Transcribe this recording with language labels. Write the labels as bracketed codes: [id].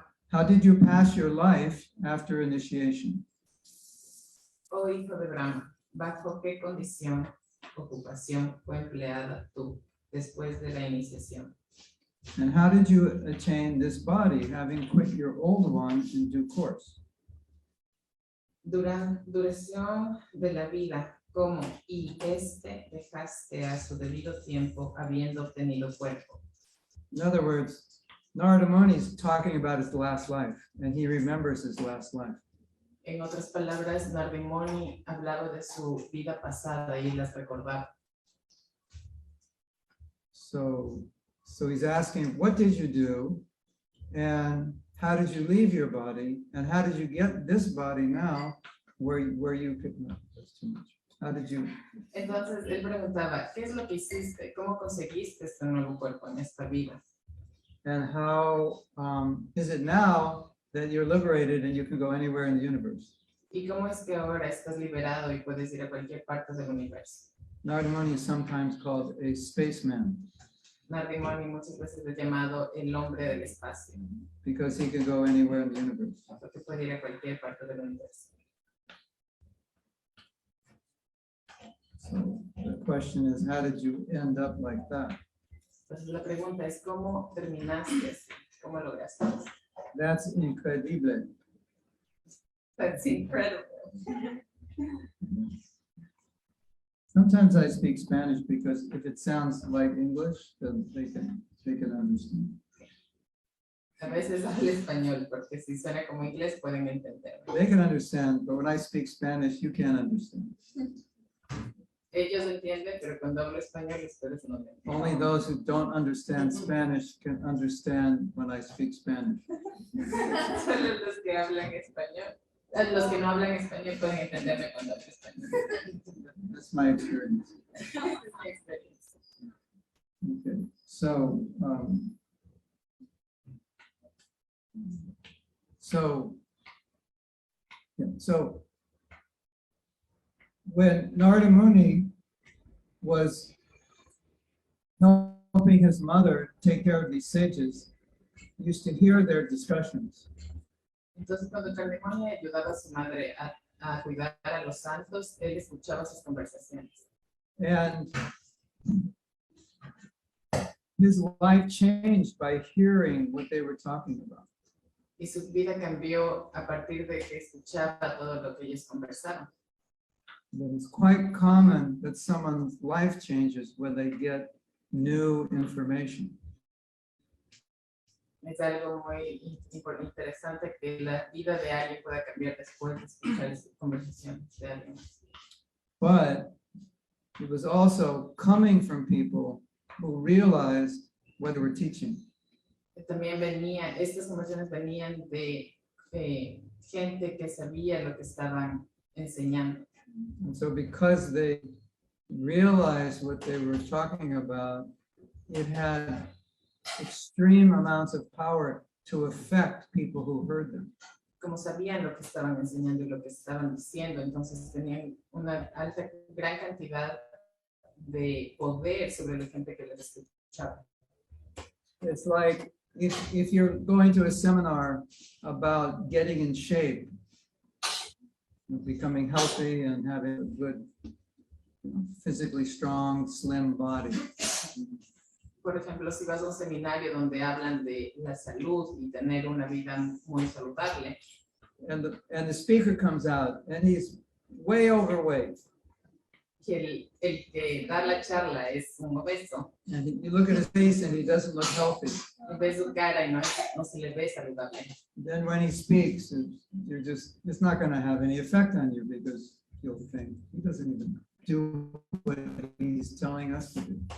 [en] How did you pass your life after initiation? [es] Oh hijo de Brahma, ¿bajo qué condición, ocupación fue empleada tú después de la iniciación? [en] And how did you attain this body, having quit your old one in due course? [es] Duración de la vida, ¿cómo? Y este dejaste a su debido tiempo habiendo obtenido cuerpo. [en] In other words, Narada Muni is talking about his last life, and he remembers his last life. [es] En otras palabras, Narada Muni hablaba de su vida pasada y las recordaba. [en] So he's asking, what did you do? And how did you leave your body? And how did you get this body now where you could, no, that's too much. How did you? [es] Entonces él preguntaba, ¿qué es lo que hiciste? ¿Cómo conseguiste este nuevo cuerpo en esta vida? [en] And how is it now that you're liberated and you can go anywhere in the universe? [es] ¿Y cómo es que ahora estás liberado y puedes ir a cualquier parte del universo? [en] Narada Muni is sometimes called a spaceman [es] Narada Muni muchas veces es llamado el hombre del espacio, [en] because he can go anywhere in the universe. [es] porque puede ir a cualquier parte del universo. [en] So the question is, how did you end up like that? [es] Entonces la pregunta es, ¿cómo terminaste así? ¿Cómo lograste eso? [en] That's incredible. That's incredible. Sometimes I speak Spanish because if it sounds like English, then they can understand. [es] A veces hablo español, porque si suena como inglés pueden entender. [en] They can understand, but when I speak Spanish, you can't understand. [es] Ellos entienden, pero cuando hablo español, ustedes no entienden. [en] Only those who don't understand Spanish can understand when I speak Spanish. [es] Solo los que hablan español. Los que no hablan español pueden entenderme cuando hablo español. [en] That's my experience. [es] Esa es mi experiencia. [en] Okay, so, so when Narada Muni was helping his mother take care of these sages, he used to hear their discussions. [es] Entonces, cuando Cardemoni ayudaba a su madre a cuidar a los santos, él escuchaba sus conversaciones. [en] And his life changed by hearing what they were talking about. [es] Y su vida cambió a partir de que escuchaba todo lo que ellos conversaron. [en] And it's quite common that someone's life changes when they get new information. [es] Es algo muy interesante que la vida de alguien pueda cambiar después de escuchar conversaciones de alguien. [en] But it was also coming from people who realized what they were teaching. [es] También estas conversaciones venían de gente que sabía lo que estaban enseñando. [en] And so because they realized what they were talking about, it had extreme amounts of power to affect people who heard them. [es] Como sabían lo que estaban enseñando y lo que estaban diciendo, entonces tenían una gran cantidad de poder sobre la gente que les escuchaba. [en] It's like if you're going to a seminar about getting in shape, becoming healthy and having a good, physically strong, slim body. [es] Por ejemplo, si vas a un seminario donde hablan de la salud y tener una vida muy saludable. [en] And the speaker comes out and he's way overweight. [es] Y el que da la charla es un obeso. [en] And you look at his face and he doesn't look healthy. [es] Y ves su cara y no se le ve saludable. [en] Then when he speaks, it's not going to have any effect on you because you'll think he doesn't even do what he's telling us to do.